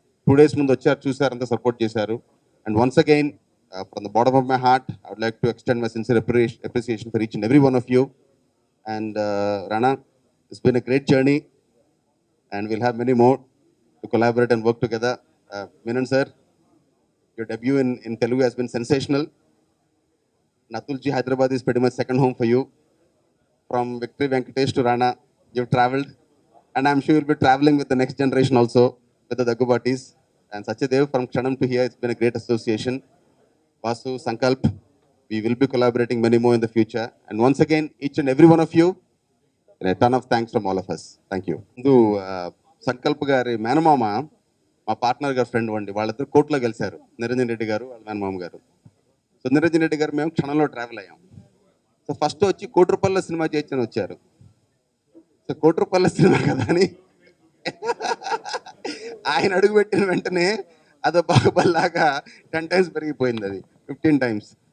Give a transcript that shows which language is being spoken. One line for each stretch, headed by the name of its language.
Telugu: 2 days ముందు వచ్చారు, చూసారు, అంతా సపోర్ట్ చేశారు.
English: And once again from the bottom of my heart I would like to extend my sincere appreciation for each and every one of you. And Rana, it's been a great journey, and we'll have many more to collaborate and work together. Menon sir, your debut in Telugu has been sensational. Natulji, Hyderabad is pretty much second home for you. From Victory Venkatesh to Rana, you've traveled, and I'm sure you'll be traveling with the next generation also, with the Daggubatis. And Sachadev, from Kshanam to here, it's been a great association. Vasu, Sankalp, we will be collaborating many more in the future. And once again, each and every one of you, and a ton of thanks from all of us. Thank you.
Telugu: Sankalp గారి మేనమామ మా partner గారి friend అండి. వాళ్ళిద్దరు కోర్టులో కలిశారు, నిరంజన్ రెడ్డి గారు వాళ్ళ మేనమామ గారు. సో నిరంజన్ రెడ్డి గారు మేము క్షణంలో ట్రావెల్ అయ్యాం. సో ఫస్ట్ వచ్చి కోటి రూపాయల సినిమా చేయొచ్చని వచ్చారు. సో కోటి రూపాయల సినిమా కదా అని ఆయన అడుగుపెట్టిన వెంటనే అదో బాహుబలిలాగా 10 times పెరిగిపోయింది, అది 15 times.